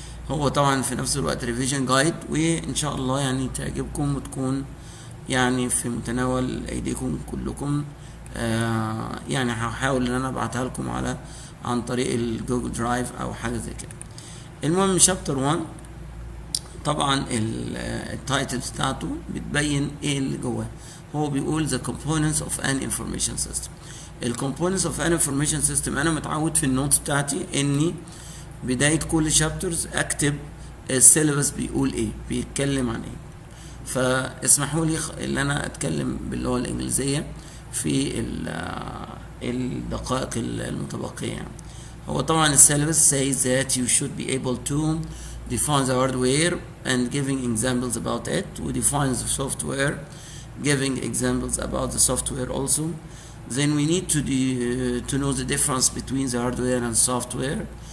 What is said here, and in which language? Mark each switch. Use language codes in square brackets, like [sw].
[ar] هو طبعا في نفس الوقت ريفيجن جايد، وان شاء الله يعني تعجبكم وتكون يعني في متناول ايديكم كلكم. يعني هحاول ان انا ابعتها لكم عن طريق الجوجل درايف او حاجه زي كده. المهم شابتر 1 طبعا التايتل بتاعته بتبين ايه اللي جواه. هو بيقول [en] the components of an information system. [ar] ال [en] components of an information system [ar] انا متعود في النوتس بتاعتي اني بدايه كل شابترز اكتب السيلبس بيقول ايه، بيتكلم عن ايه. فاسمحوا لي ان انا اتكلم باللغه الانجليزيه في الدقائق المتبقية. يعني هو طبعا السيلبس [en] says that you should be able to define the hardware and giving examples about it, we define the software giving examples about the software also. Then we need to know the difference between the hardware and software.